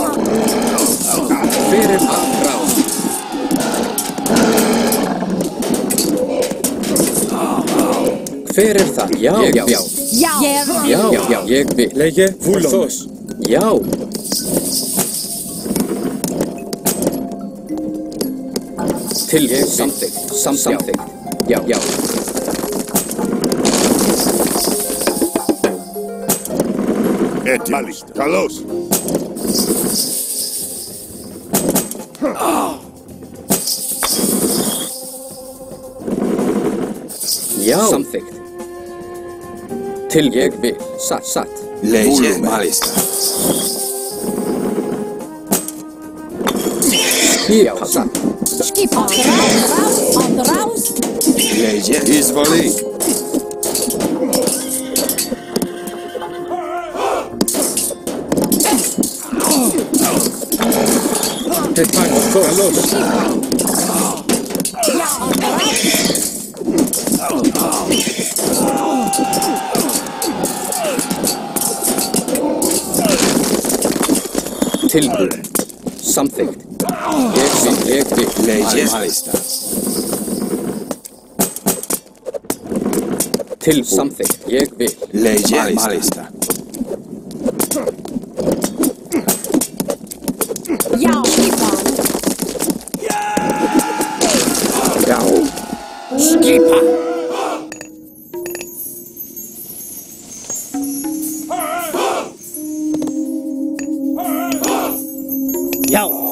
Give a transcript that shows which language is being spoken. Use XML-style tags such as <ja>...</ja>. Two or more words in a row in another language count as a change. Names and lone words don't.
<is>Hver það? Ráð. Hver það? Já. Já, ég vil.</is> <el>Λέγε. Ορθώς.</el> <is>Já. Tilbúin. Samþykkt. Samþykkt. Já.</is> <el>Έτοιμοι. Καλώς.</el> <is>Já. Samþykkt. Ég vil. Satt.</is> <el>Λέγε μάλιστα.</el> <is>Já. Satt. Skipan. Raus.</is> <el>Λέγε εισβολή. Καλώς.</el> <is>Tilbúin. Samþykkt. Ég vil.</is> <el>Λέγε μάλιστα.</el> <is>Samþykkt. Ég vil.</is> <el>Λέγε μάλιστα.</el> <is>Já. Skipan. Já. Skipan. Já.</is>